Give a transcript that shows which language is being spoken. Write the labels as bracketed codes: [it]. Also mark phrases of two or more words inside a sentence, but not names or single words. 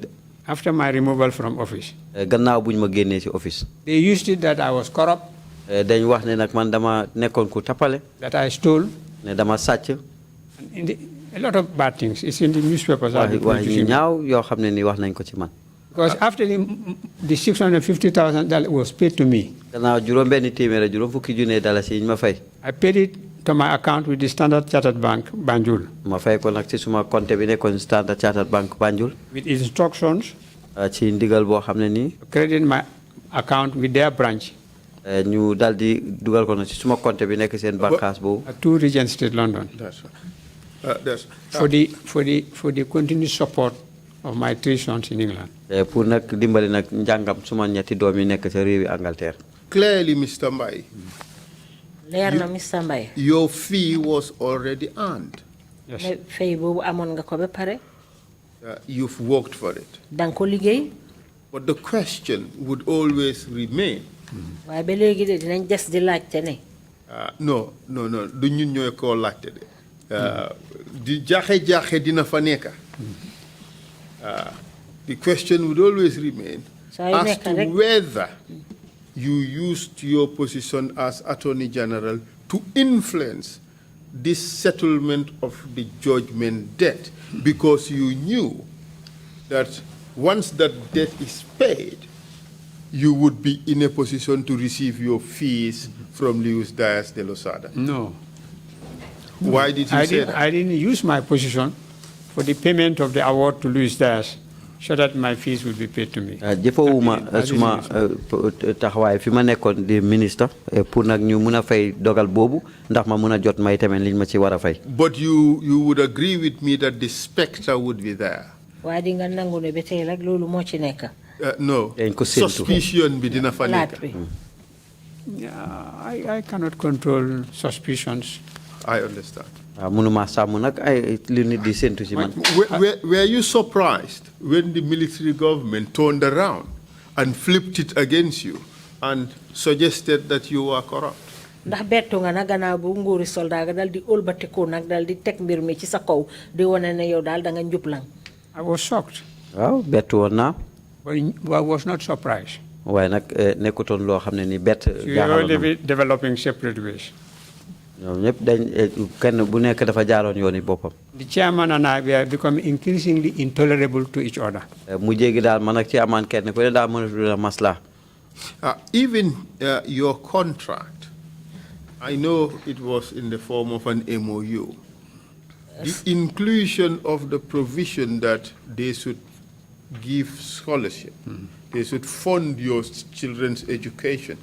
[en] After my removal from office. [wo] gannaaw buñ ma génnee ci office. [en] They used it that I was corrupt. [wo] dañ wax ne nag man dama nekkoon ku tappale. [en] That I stole. [wo] ne dama sàcc. [en] A lot of bad things. It's in the newspapers. [wo] wax ñaaw yoo xam ne nii wax nañ ko ci man. [en] Because after the $650,000 was paid to me. [wo] gannaaw juróom benn téeméer juróom fukki junne dalasi yi ñu ma fay. [en] I paid it to my account with the Standard Chartered Bank, Banjul. [wo] ma fay ko nag ci suma compte bi nekkoon Standard Chartered Bank Banjul. [en] With instructions. [wo] ci ndigal boo xam ne nii. [en] Credit my account with their branch. [wo] ñu dal di dugal ko nag ci suma compte bi nekk seen bànqaas boobu. [en] 2 Regent Street, London. That's right. For the continued support of my 3 sons in England. [wo] pour nag dimbali nag njàngam suma ñetti doom yi nekk ca réewi Angleterre. [en] Clearly, Mr. Mbai. [wo] leer na Mr. Mbai. [en] Your fee was already earned. Yes. [wo] fay boobu amoon nga ko ba pare. [en] You've worked for it. [wo] danga ko liggéey. [en] But the question would always remain. [wo] waaye ba léegi de dinañ des di laajte ne. No. Du ñun ñooy koo laajte de. di jaxe dina fa nekka. [en] The question would always remain as to whether you used your position as Attorney General to influence this settlement of the judgment debt, because you knew that once that debt is paid, you would be in a position to receive your fees from Luis Diaz de Losada. No. Why did you say that? I didn't use my position for the payment of the award to Luis Diaz. so that my fees will be paid to me. [wo] jëfewuma suma taxawaay fi ma nekkoon di ministre pour nag ñu mun a fay dogal boobu ndax ma mun a jot may tamit liñ ma ci war a fay. [en] But you would agree with me that the specter would be there. [wo] waaye di nga nangu ne ba tey rek loolu moo ci nekk. [en] No. Suspicion [wo] be dina fa nekk. [en] I cannot control suspicions. I understand. Were you surprised when the military government turned around and flipped it against you and suggested that you were corrupt? [wo] ndax bettu nga na gannaaw bu nguuri soldat ga dal di ëlbatiku nag dal di teg mbir mi ci sa kaw di wane ne yow daal da nga njublang. [en] I was shocked. [wo] waaw bettu woon naa. [en] But I was not surprised. [wo] waaye nag nekkutoon loo xam ne ni bett. jaaxaloon na ma [en] developing separate ways. [wo] ñoom ñëpp dañ kenn bu nekk dafa jaaroon yooni boppam. [en] The chairman and I were becoming increasingly intolerable to each other. [wo] mu jéegi daal man ak chairman kenn ku ne daal mënatul a masla. [en] Even your contract, I know it was in the form of an MOU. The inclusion of the provision that they should give scholarship, they should fund your children's education.